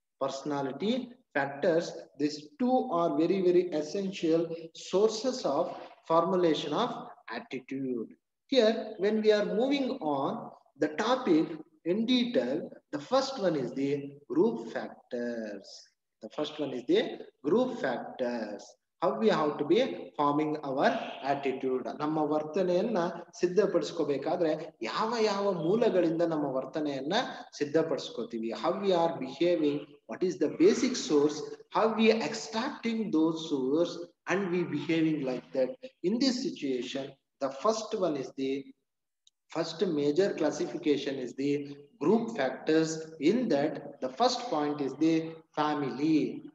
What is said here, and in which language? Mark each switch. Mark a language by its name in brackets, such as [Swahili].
[English] Personality factors, these two are very, very essential sources of formulation of attitude. Here, when we are moving on the topic in detail, the first one is the group factors. The first one is the group factors. How we have to be forming our attitude. [Kannada] ನಮ್ಮ ವರ್ತನೆಯನ್ನ ಸಿದ್ಧಪಡಿಸ್ಕೋಬೇಕಾದ್ರೆ ಯಾವ ಯಾವ ಮೂಲಗಳಿಂದ ನಮ್ಮ ವರ್ತನೆಯನ್ನ ಸಿದ್ಧಪಡಿಸ್ಕೋತೀವಿ. [English] How we are behaving, what is the basic source, how we are extracting those source and we behaving like that. In this situation, the first one is the first major classification is the group factors. In that, the first point is the family.